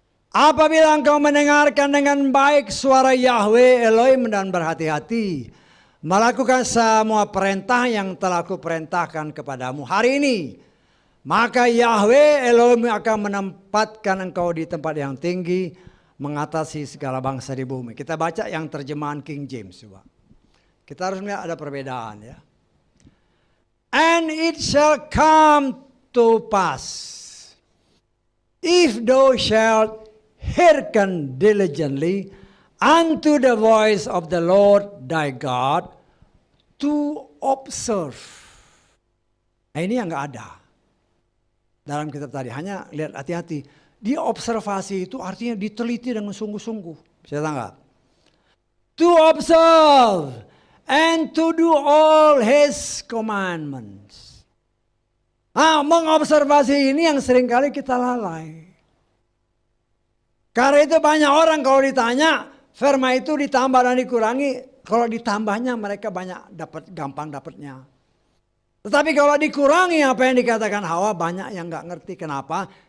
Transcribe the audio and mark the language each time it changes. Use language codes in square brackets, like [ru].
[id] Apabila engkau mendengarkan dengan baik suara Yahweh Elohim dan berhati-hati melakukan semua perintah yang telah kuperintahkan kepadamu hari ini, maka Yahweh Elohim akan menempatkan engkau di tempat yang tinggi, mengatasi segala bangsa di bumi. Kita baca yang terjemahan King James coba. Kita harus melihat ada perbedaan ya. [en] And it shall come to pass, if thou shalt hearken diligently unto the voice of the Lord thy God, to observe. [id] Nah, ini yang nggak ada dalam kitab tadi. Hanya lihat hati-hati. Dia observasi itu artinya diteliti dengan sungguh-sungguh. Bisa tanggap? [en] to observe and to do all His commandments. [id] Nah, mengobservasi ini yang seringkali kita lalai. Karena itu banyak orang kalau ditanya, firman itu ditambah dan dikurangi. Kalau ditambahnya mereka banyak gampang dapatnya. Tetapi kalau dikurangi apa yang dikatakan Hawa, banyak yang nggak ngerti. Kenapa?